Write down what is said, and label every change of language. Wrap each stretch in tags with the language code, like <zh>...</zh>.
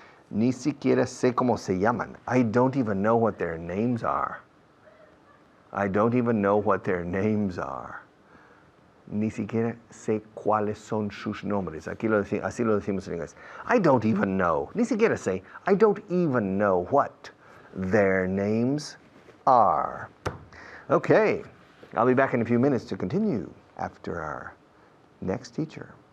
<es>Ni siquiera sé cómo se llaman.</es> <en>I don't even know what their names are.</en> <es>Ni siquiera sé cuáles son sus nombres. Así lo decimos en inglés.</es> <en>I don't even know.</en> <es>Ni siquiera sé.</es> <en>I don't even know what their names are. Okay, I'll be back in a few minutes to continue after our next teacher.</en>